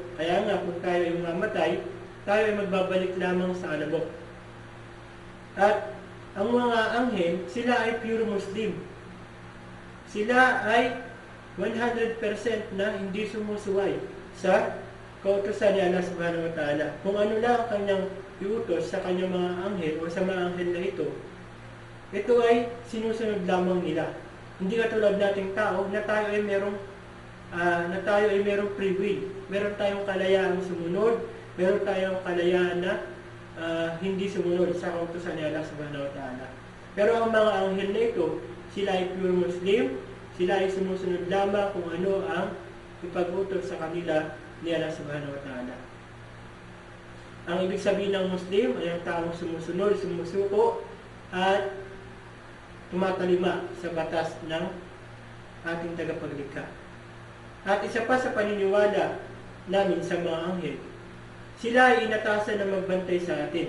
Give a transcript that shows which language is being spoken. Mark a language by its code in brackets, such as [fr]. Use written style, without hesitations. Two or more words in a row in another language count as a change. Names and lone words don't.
[tl] Kaya nga kung tayo ay mamatay, tayo ay magbabalik lamang sa alabok. At ang mga anghel, sila ay [en] pure Muslim. [tl] Sila ay 100% na hindi sumusuway sa kautusan ni Allah [ar] سبحانه وتعالى. [tl] Kung ano lang ang kanyang iutos sa kanyang mga anghel o sa mga anghel na ito ay sinusunod lamang nila. Hindi katulad nating tao na tayo ay merong [en] free will. [tl] Meron tayong kalayaan sumunod, meron tayong kalayaan na hindi sumunod sa kautusan ni Allah [ar] سبحانه وتعالى. [tl] Pero ang mga anghel na ito, sila ay [en] pure Muslim, [tl] sila ay sumusunod lamang kung ano ang ipag-utos sa kanila ni Allah [ar] سبحانه وتعالى. [tl] Ang ibig sabihin ng Muslim ay ang taong sumusunod, sumusuko, at tumatalima sa batas ng ating tagapaglikha. At isa pa sa paniniwala namin sa mga anghel, sila ay inatasan na magbantay sa atin.